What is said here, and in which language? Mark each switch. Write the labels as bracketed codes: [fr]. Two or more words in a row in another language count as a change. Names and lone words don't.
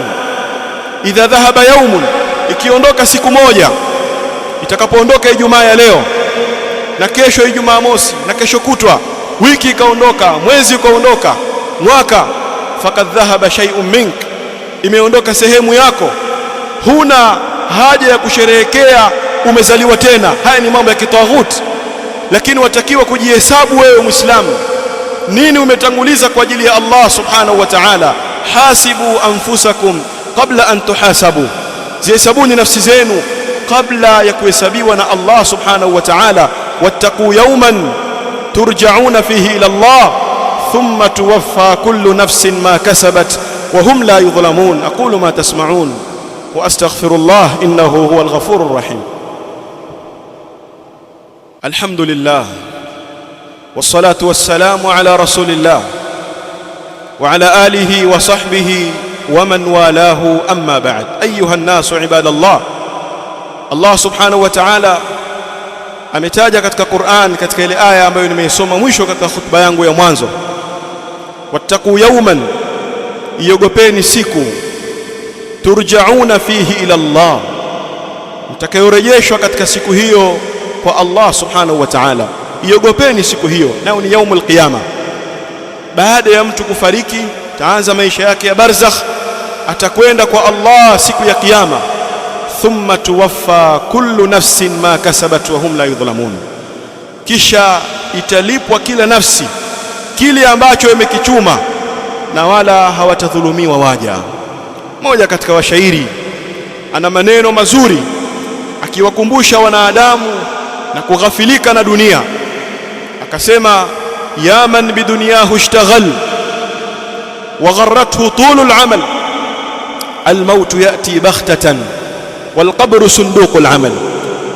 [ar] إذا ذهب يوم, [sw] ikiondoka siku moja, itakapoondoka Ijumaa ya leo na kesho Ijumaa mosi na kesho kutwa, wiki ikaondoka, mwezi ukaondoka, mwaka, [ar] فقد ذهب شيء منك, [sw] imeondoka sehemu yako. Huna haja ya kusherehekea umezaliwa tena. Haya ni mambo ya kitaghuti, lakini watakiwa kujihesabu wewe Muislamu, nini umetanguliza kwa ajili ya Allah [ar] سبحانه وتعالى. حاسبوا أنفسكم قبل أن تحاسبوا, [sw] zihesabuni nafsi zenu kabla ya kuhesabiwa na Allah [ar] سبحانه وتعالى. واتقوا يوما ترجعون فيه إلى الله ثم توفى كل نفس ما كسبت وهم لا يظلمون. أقول ما تسمعون وأستغفر الله إنه هو الغفور الرحيم. الحمد لله والصلاة والسلام على رسول الله وعلى آله وصحبه ومن والاه أما بعد. أيها الناس عباد الله, [sw] Allah [ar] سبحانه وتعالى [sw] ametaja katika Qur'an, katika ile aya ambayo nimeisoma mwisho katika khutba yangu ya mwanzo, [ar] واتقوا يوما, [sw] iogopeni siku, [ar] ترجعون فيه إلى الله, [sw] mtakayorejeshwa katika siku hiyo kwa Allah [ar] سبحانه وتعالى. [sw] Iogopeni siku hiyo, nao ni [ar] يوم القيامة. [sw] Baada ya mtu kufariki, taanza maisha yake ya barzakh, atakwenda kwa Allah siku ya kiyama. [ar] ثم توفى كل نفس ما كسبت وهم لا يظلمون, [sw] kisha italipwa kila nafsi kile ambacho imekichuma na wala hawatadhulumiwa waja. Mmoja katika washairi ana maneno mazuri akiwakumbusha wanadamu na kughafilika na dunia, akasema: [ar] يا من بدنياه اشتغل وغره طول الأمل الموت يأتي بغتة والقبر صندوق العمل.